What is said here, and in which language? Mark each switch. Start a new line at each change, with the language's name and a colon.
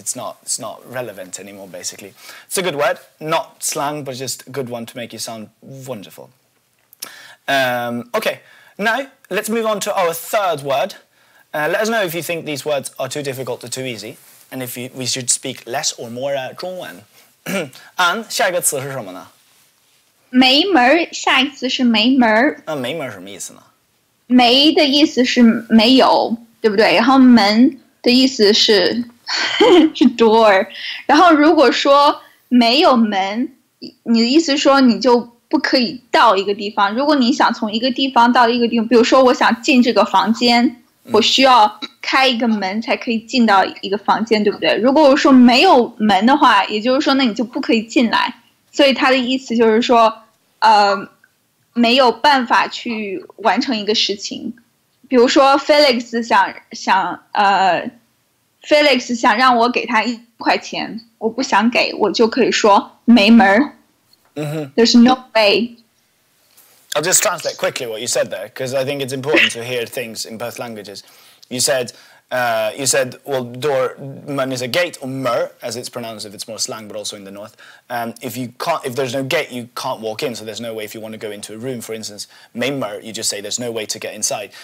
English: It's not relevant anymore basically. It's a good word, not slang, but just a good one to make you sound wonderful. Okay, now let's move on to our third word. Let us know if you think these words are too difficult or too easy, and if we should speak less or more 中文。
Chinese: 安，下一个词是什么呢？没门儿，下一个词是没门儿。没门儿什么意思呢？没的意思是没有，对不对？然后门的意思是是 door。然后如果说没有门，你的意思说你就不可以到一个地方。如果你想从一个地方到一个地方，比如说我想进这个房间，我需要开一个门才可以进到一个房间，对不对？如果我说没有门的话，也就是说那你就不可以进来。所以他的意思就是说，没有办法去完成一个事情。比如说 Felix 想让我给他1块钱，我不想给，我就可以说没门儿。
English: There's no way. I'll just translate quickly what you said there, because I think it's important to hear things in both languages. You said, well, door, man is a gate, or mer, as it's pronounced if it's more slang, but also in the north. If there's no gate, you can't walk in, so there's no way if you want to go into a room, for instance, mei mer, you just say there's no way to get inside.